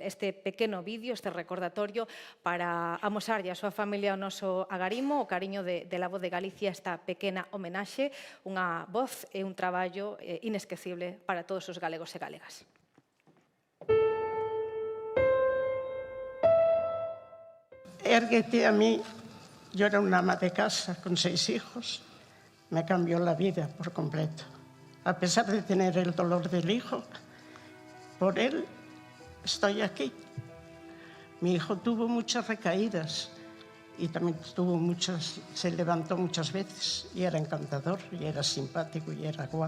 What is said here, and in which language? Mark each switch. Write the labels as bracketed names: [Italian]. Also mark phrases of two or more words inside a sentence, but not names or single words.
[Galician] Este pequeno vídeo, este recordatorio para amosarlle a súa familia o noso agarimo, o cariño de la Voz de Galicia, esta pequena homenaxe, unha voz e un traballo inesquecible para todos os galegos e galegas. [Spanish] Erguete a mí, yo era una ama de casa con 6 hijos, me cambió la vida por completo. A pesar de tener el dolor del hijo, por él estoy aquí. Mi hijo tuvo muchas recaídas y también se levantó muchas veces y era encantador y era simpático y era guapo.